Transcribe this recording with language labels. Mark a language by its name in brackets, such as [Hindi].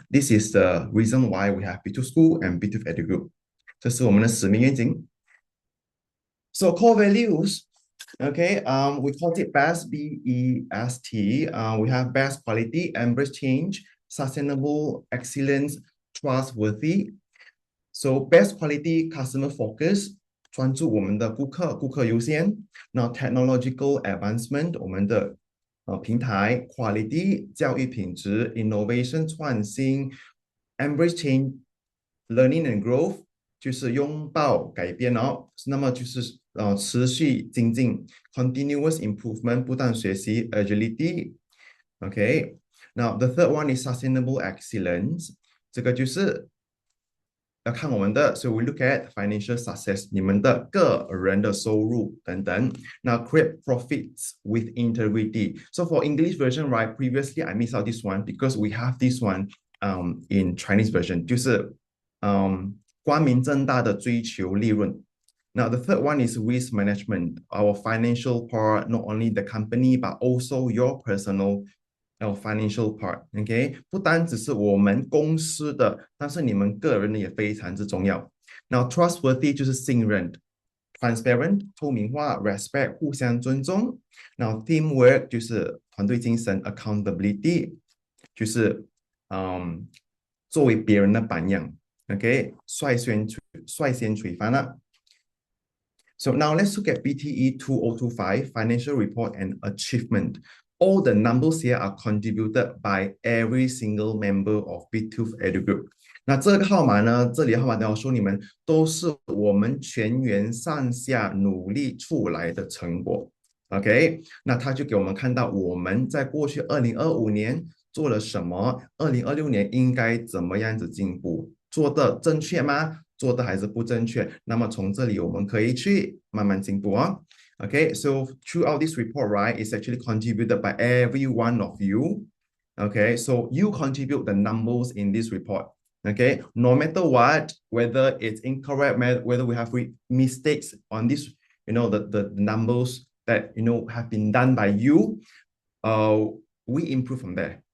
[English] This is the reason why we have B2 School and B2 Edu Group. [Chinese] 这是我们的使命愿景。 [English] So core values, okay, we call it BEST, B-E-S-T. We have best quality, embrace change, sustainable excellence, trustworthy. So best quality, customer focus, [Chinese] 专注我们的顾客，顾客优先。那 [English] technological advancement， [Chinese] 我们的平台 quality， 教育品质 innovation 创新 [English] embrace change learning and growth， [Chinese] 就是拥抱改变哦。那么就是持续精进 [English] continuous improvement [Chinese] 不断学习 agility。 [English] Okay, now the third one is sustainable excellence， [Chinese] 这个就是要看我们的 [English] so we look at financial success， [Chinese] 你们的个人的收入等等。 [English] Now create profits with integrity. So for English version, right, previously I missed out this one because we have this one in Chinese version， [Chinese] 就是光明正大的追求利润。 [English] Now, the third one is risk management, our financial part, not only the company, but also your personal financial part, okay? [Chinese] 不单只是我们公司的，但是你们个人的也非常之重要。 [English] Now, trustworthy [Chinese] 就是信任 [English] ，transparent 透明化 ，respect [Chinese] 互相尊重。 [English] Now, teamwork [Chinese] 就是团队精神 [English] ，accountability [Chinese] 就是作为别人的榜样 [English] ，OK？ [Chinese] 率先垂范了。 [English] So now let's look at BTE 2025 financial report and achievement. All the numbers here are contributed by every single member of B2 Edu Group. [Chinese] 那这个号码呢，这里的号码等我说你们都是我们全员上下努力出来的成果。 OK， 那他就给我们看到我们在过去2025年做了什么，2026年应该怎么样子进步，做的正确吗？做的还是不正确，那么从这里我们可以去慢慢进步啊。 [English] Okay, so throughout this report, right, it's actually contributed by every one of you. Okay, so you contribute the numbers in this report. Okay, no matter what, whether it's incorrect, whether we have mistakes on this, the numbers that, have been done by you, we improve from there.